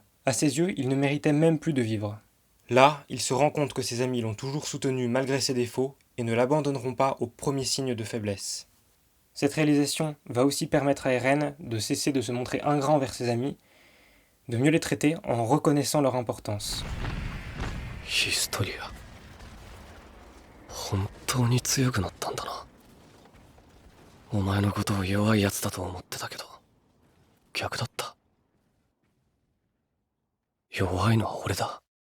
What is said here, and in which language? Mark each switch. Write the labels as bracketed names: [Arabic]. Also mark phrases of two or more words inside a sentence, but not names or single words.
[French] À ses yeux, il ne méritait même plus de vivre. Là, il se rend compte que ses amis l'ont toujours soutenu malgré ses défauts et ne l'abandonneront pas au premier signe de faiblesse. Cette réalisation va aussi permettre à Eren de cesser de se montrer ingrat envers ses amis, de mieux les traiter en reconnaissant leur importance. [Japanese] ヒストリア本当に強くなったんだな。お前のことを弱いやつだと思ってたけど逆だった。弱いのは俺だ。